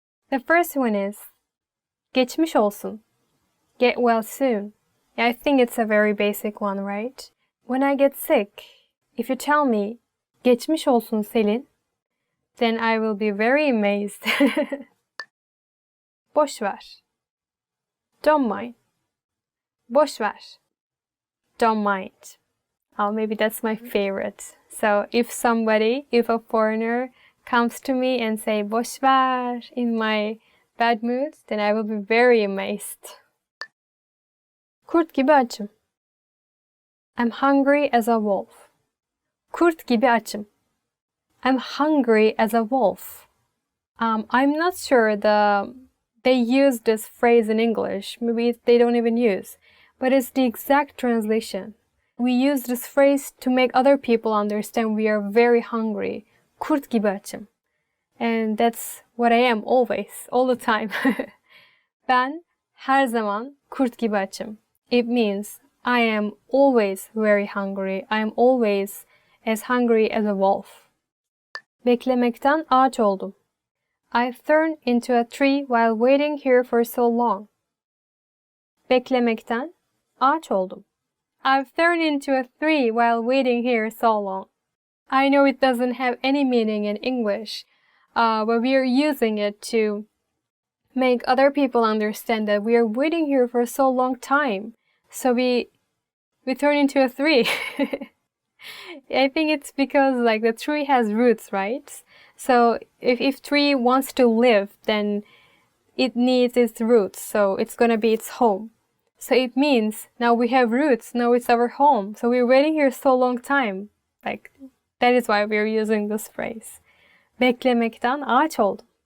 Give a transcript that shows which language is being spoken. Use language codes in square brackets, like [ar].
[en] The first one is [tr] geçmiş olsun. [en] Get well soon. Yeah, I think it's a very basic one, right? When I get sick, if you tell me [tr] geçmiş olsun [en] Selin, then I will be very amazed. [tr] Boş ver. [en] Don't mind. Boş ver. Don't mind. Oh, maybe that's my favorite. So if a foreigner comes to me and say [tr] boş ver [en] in my bad mood, then I will be very amazed. [tr] Kurt gibi açım. [en] I'm hungry as a wolf. [tr] Kurt gibi açım. [en] I'm hungry as a wolf. I'm not sure they use this phrase in English. Maybe they don't even use. But it's the exact translation. We use this phrase to make other people understand we are very hungry. [tr] Kurt gibi açım. [en] And that's what I am always, all the time. [tr] Ben her zaman kurt gibi açım. [en] It means I am always very hungry. I am always as hungry as a wolf. [tr] Beklemekten ağaç oldum. [en] I've turned into a tree while waiting here for so long. [tr] Beklemekten ağaç oldum. [en] I've turned into a tree while waiting here so long. I know it doesn't have any meaning in English, but we are using it to make other people understand that we are waiting here for so long time. So we turn into a tree. I think it's because like the tree has roots, right? So if tree wants to live, then it needs its roots, so it's gonna be its home. So it means now we have roots, now it's our home. So we're waiting here so long time. Like that is why we're using this phrase. [tr] Beklemekten ağaç oldum.